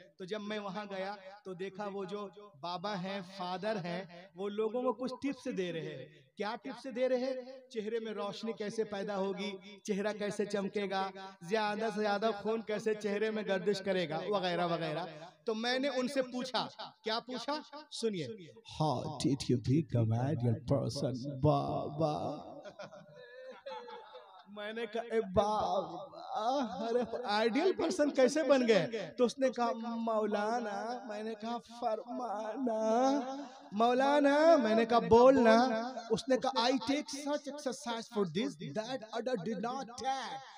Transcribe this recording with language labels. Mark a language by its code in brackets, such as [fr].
[hi] तो जब मैं वहाँ गया तो देखा वो जो बाबा हैं, फादर हैं, वो लोगों को कुछ टिप्स दे रहे हैं. क्या टिप्स दे रहे हैं? चेहरे में रोशनी कैसे पैदा होगी, चेहरा कैसे चमकेगा, ज्यादा से ज्यादा खून कैसे चेहरे में गर्दिश करेगा, वगैरह वगैरह. तो मैंने उनसे पूछा, क्या पूछा सुनिए. [en] How did you become an ideal person, बाबा? [hi] मैंने कहा बाबा अरे आइडियल पर्सन कैसे बन गए? तो उसने कहा मौलाना. मैंने कहा फरमाना. मौलाना, मैंने कहा बोलना. उसने कहा [en] I take such exercise for this that other did not take.